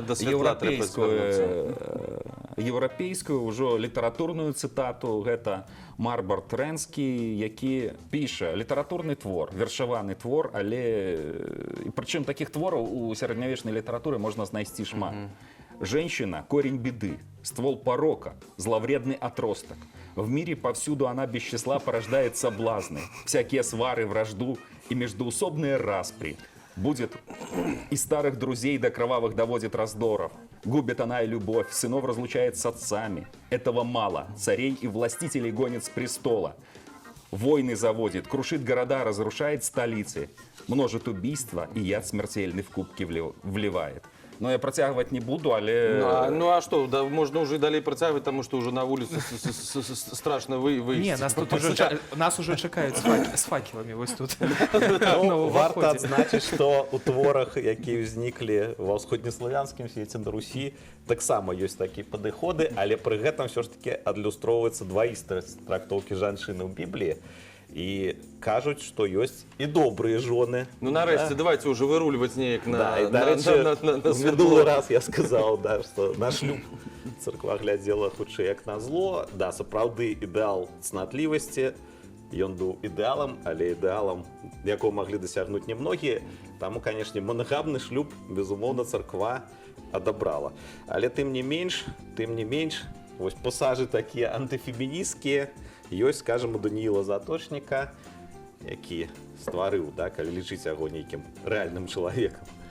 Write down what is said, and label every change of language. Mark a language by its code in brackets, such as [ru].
[be] да святла трэба звярнуцца. еўрапейскую ўжо літаратурную цытату, гэта Марбарт Рэнскі, які піша літаратурны твор, вершаваны твор, але прычым такіх твораў у сярэднявечнай літаратуры можна знайсці шмат. [ru] Женщина – корень беды, ствол порока, зловредный отросток. В мире повсюду она без числа порождает соблазны, всякие свары, вражду и междоусобные распри. Будет и старых друзей до кровавых доводит раздоров. Губит она и любовь, сынов разлучает с отцами. Этого мало, царей и властителей гонит с престола. Войны заводит, крушит города, разрушает столицы. Множит убийства и яд смертельный в кубки вливает. [be] Ну, я працягваць не буду, але... Ну, а што, да, можна ўжо і далей працягваць, таму што ўжо на вуліцы страшна выйсці. Не, нас уже чакаюць з факеламі вось тут. Ну, варта адзначыць, што ў творах, якія ўзніклі ва ўсходнеславянскім свеце на Русі, таксама ёсць такія падыходы, але пры гэтым ўсё ж такі адлюстроўваецца дваістасць трактоўкі жанчыны ў Бібліі. І кажуть, што ёсць і добрыя жоны. [uk] Ну, нарешті, давайте уже вирулювати неяк на, Да, і, на, до речі, на в світло. минулий раз я сказав, да, що на шлюб церква [be] глядела хутчэй як на зло. Да, сапраўды ідэал цнатлівасці, ён быў ідэалам, але ідэалам, якого маглі дасягнуць немногія. Таму, канешне, монагамны шлюб, безумоўна, царква адабрала. Але тым не менш, вось пасажы такія антыфемінісцкія ёсць, скажам, у Данііла Заточніка, які стварыў, да, калі лічыць яго нейкім рэальным чалавекам.